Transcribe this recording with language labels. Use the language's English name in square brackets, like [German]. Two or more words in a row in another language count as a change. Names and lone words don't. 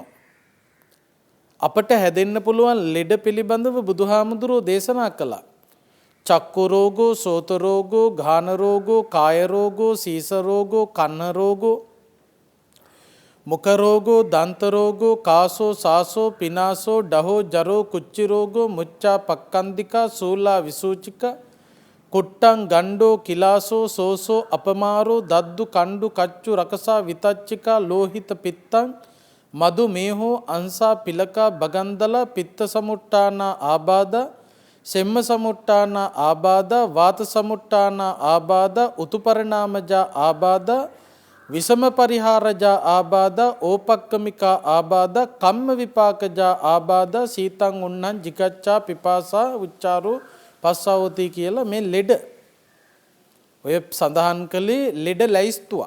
[Sinhala] අපට හැදෙන්න පුළුවන් ලෙඩ පිළිබඳව බුදුහාමුදුරුවෝ දේශනා කළා. [Pali] චක්කු රෝගෝ, සෝත රෝගෝ, ගාන රෝගෝ, කාය රෝගෝ, සීස රෝගෝ, කන්න රෝගෝ, මුඛ රෝගෝ, දන්ත රෝගෝ, කාසෝ, සාසෝ, පිනාසෝ, ඩහෝ, ජරෝ, කුච්චි රෝගෝ, මුච්චා පක්කන්දිකා, සූලා විසූචිකා, කුට්ටං ගණ්ඩෝ, කිලාසෝ, සෝසෝ, අපමාරෝ, දද්දු, කණ්ඩු, කච්චු, රකසා, විතච්චිකා, ලෝහිත පිත්තං, මදු මේහෝ, අංසා, පිලකා, බගන්දලා, පිත්ත සමුට්ටානා ආබාධ, සෙම්ම සමුට්ටානා ආබාධ, වාත සමුට්ටානා ආබාධ, උතුපරිණාමජා ආබාධ, විසම පරිහාරජා ආබාධා ඕපක්කමිකා ආබාධා කම්ම විපාකජා ආබාධා සීතං උන්නං jigacchā පිපාසා උච්චාරෝ පස්සාවති [Sinhala] කියලා මේ ලෙඩ ඔය සඳහන් කළේ ලෙඩ ලැයිස්තුවක්.